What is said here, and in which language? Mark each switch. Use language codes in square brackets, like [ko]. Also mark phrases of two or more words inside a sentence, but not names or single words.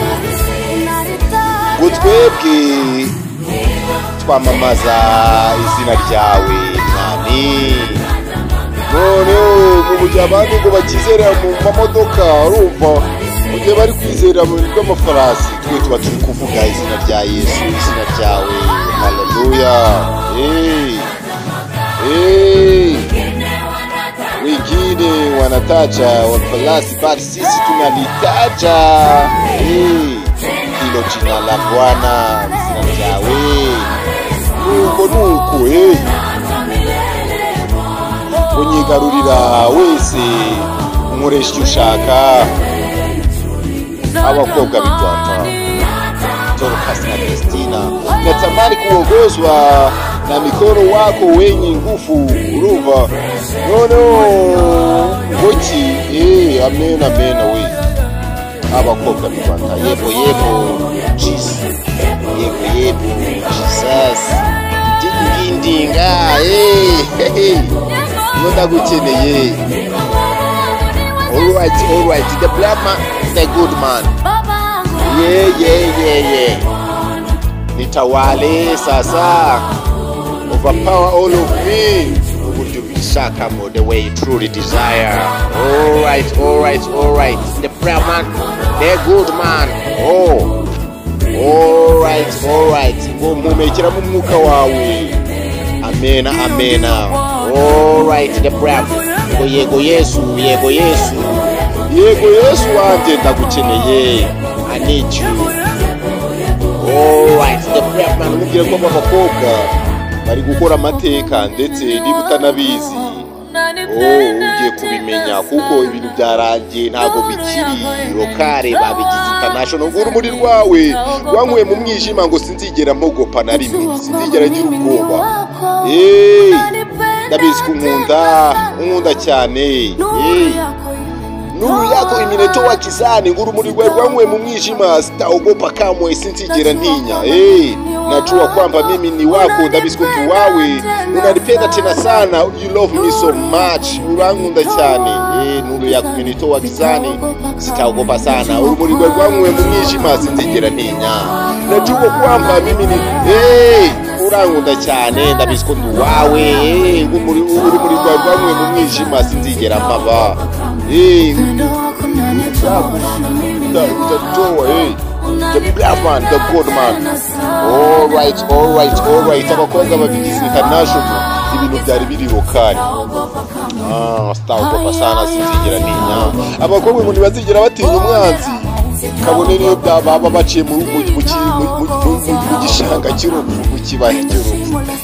[rw] ngo twebwe twamamaza izina ryawe nani none mujye abandi ngo bakizerera mu mamodoka urumva mujye bari kwizerera mu bw'amafarasi twe tuba turi kuvuga izina rya Yesu izina ryawe haleluya [sw] wengine wanataja wafalasi bali sisi tunalitaja hilo jina la Bwana [rw] izina ryawe nuko unyigarurira wese unkoresha icyo ushaka abakobwa b'i Rwanda Dorcas na Festina [sw] natamani kuongozwa na mikono wako wenye nguvu [rw] urumva ngoki amen we abakobwa b'i Rwanda yebo Jesus ndinga ndagukeneye [en] alright the black man the good man [sw] yeah nitawale sasa [en] overpower all of me [rw] uburyo bishakamo [en] the way you truly desire alright the black man the good man [rw] alright ngo mumekera mu mwuka wawe amen [en] alright the brave [rw] ngo yego Yesu wanje ndagukeneye [en] I need you alright the brave man [rw] mubwire ko abakobwa bari gukora amateka ndetse niba utanabizi ugiye kubimenya kuko ibintu byarangiye ntago bikiri lokale babigize International ngo urumuri rwawe rwankuye mu mwijima ngo sinzigera mpogopa na rimwe sinzigera ngira ubwoba ndabizi unkunda cyane [sw] nuru yako imenitoa gizani [rw] ngo urumuri rwawe rwankuye mu mwijima [sw] sitaogopa kamwe [rw] sinzigera ntinya [sw] najua kwamba mimi ni wako [rw] ndabizi ko wawe [sw] unanipenda tena sana [en] you love me so much [rw] urankunda cyane [sw] nuru yako imenitoa gizani sitaogopa sana [rw] urumuri rwawe rwankuye mu mwijima sinzigera ntinya [sw] najua kwamba mimi ni [rw] urankunda cyane ndabizi ko wawe urumuri rwawe rwankuye mu mwijima sinzigera mpaba [en] the black man, the good man. Alright. [rw] Abakobwa babigize international ibintu byari biri lokali. [sw] Sitaogopa sana [rw] sinzigera ntinya. Abakobwa ngo ntibazigera batinya umwanzi. Kabone niyo baba baciye mu gishanga cy'urupfu mu kibaya cy'urupfu.